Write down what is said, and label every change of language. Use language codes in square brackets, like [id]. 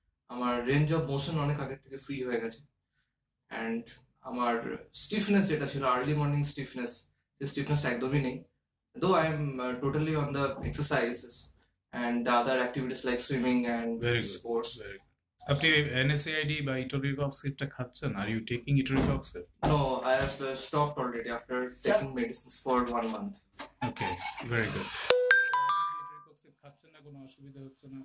[bn] আমার range of motion অনেক আগের থেকে ফ্রি হয়ে গেছে। অ্যান্ড আমার স্টিফনেস যেটা ছিল আর্লি মর্নিং স্টিফনেস, সেই স্টিফনেসটা একদমই নেই। [en] Though I am totally on the exercises and the other activities like swimming and sports. [bn] আপনি NSAID বা ইটোরিকক্সিডটা খাচ্ছেন? [en] Are you taking ইটোরিকক্সিড? No, I have stopped already after taking medicines for 1 month. Okay, very good. [bn] ইটোরিকক্সিড খাচ্ছেন না, কোনো অসুবিধা হচ্ছে না?